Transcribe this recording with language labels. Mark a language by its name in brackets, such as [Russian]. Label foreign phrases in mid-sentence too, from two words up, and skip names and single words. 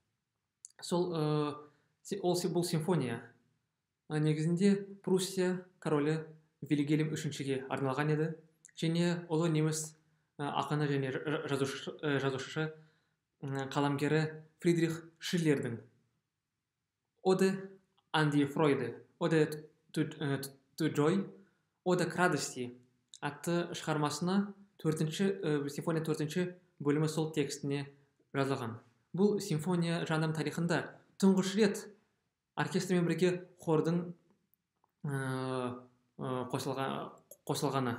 [Kazakh] Бұл симфония негізінде Пруссия королі Вильгельм үшіншіге арналған еді. Және ұлы неміс ақыны және жазушы қаламгері Фридрих Шиллердің Оде an die Freude, Оде to Joy, Оде к радости атты шығармасына симфония 4-ші бөлімі сол текстіне жазылған. Бұл симфония жанрының тарихында тұңғыш рет оркестрмен бірге хордың қосылғаны.